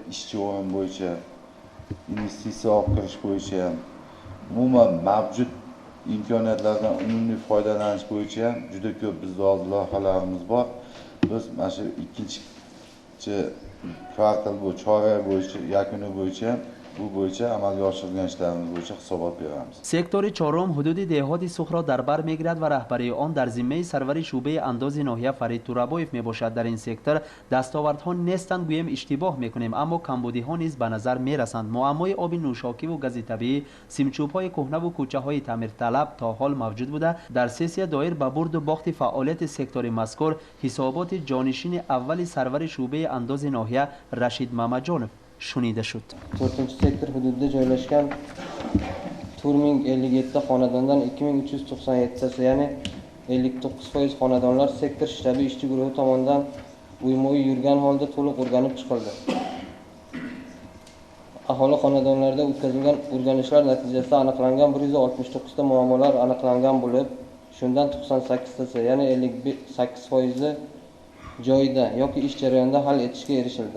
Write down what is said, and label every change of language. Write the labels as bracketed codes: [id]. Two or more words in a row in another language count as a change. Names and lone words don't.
[uz] Ishchi o'rin bo'yicha, investitsiya olib kirish bo'yicha ham, umuman mavjud imkoniyatlardan unumli foydalanish bo'yicha ham juda ko'p bizda hozir loyihalarimiz bor. Biz mana shu ikkinchi kvartal bu chorak bo'yicha yakuni bo'yicha bu bo'yicha amalga oshirgan ishlarimiz bo'yicha hisobot beramiz. [tg] سکتور چهارم حدود دهات سوخت را در بر میگیرد و رهبری آن در ذمه سرور شعبه انداز ناحیه فرید تورابویف میباشد. در این سکتور دستاوردها نیستند گویم اشتباه میکنیم، اما کمبودی ها نیز به نظر میرسند. معمای آب نوشاکی و گاز طبیعی، سیمچوب های کهنه و کوچه های تعمیر طلب تا حال موجود بوده. در سسیه دایر به برد و باخت فعالیت سکتور مذکور حسابات جانشین اول سرور شعبه انداز ناحیه رشید محمدجانov شنیده شد. [uz] 4 sektor hududida joylashgan 4057 xonadondan 2397tasi, ya'ni 59% xonadonlar sektor shtabi ishchi guruhi tomonidan uyma-uy yurgan holda to'liq o'rganib chiqildi. Aholi xonadonlarida o'tkazilgan o'rganishlar natijasida aniqlangan 169 ta muammolar aniqlangan bo'lib, shundan 98 tasi, ya'ni 58% joyida yoki ish jarayonida hal etishga erishildi.